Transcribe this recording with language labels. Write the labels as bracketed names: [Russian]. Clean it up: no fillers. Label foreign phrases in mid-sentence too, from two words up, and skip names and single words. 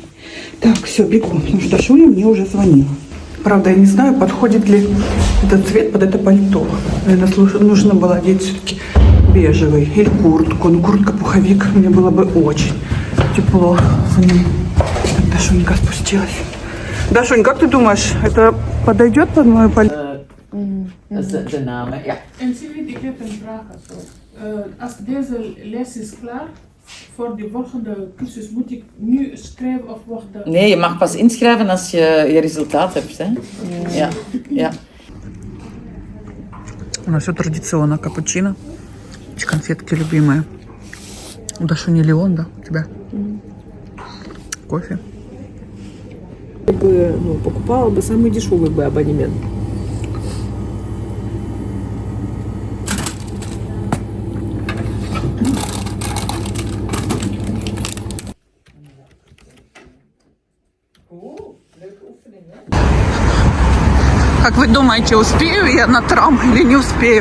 [Russian] Так, все, бегу, потому что Дашуня мне уже звонила. Правда, я не знаю, подходит ли этот цвет под это пальто. Наверное, нужно было одеть все-таки бежевый или куртку. Ну, куртка-пуховик мне было бы очень тепло за ним. Так, Дашунька спустилась. Дашунь, как ты думаешь, это подойдет под мою пальто? [Dutch] De namen, ja. En Sigrid, ik heb een vraag. Als deze les is klaar, voor de volgende cursus moet ik nu schrijven of wachten? Nee, je mag pas inschrijven als je je resultaat hebt. Hè? Ja. Ja. [Russian] У нас все традиционно. Капучино. Эти конфетки любимые. У Дашуни Леон, да? У тебя? Кофе. Покупала бы самый дешевый бы абонемент. Как вы думаете, успею я на трам или не успею?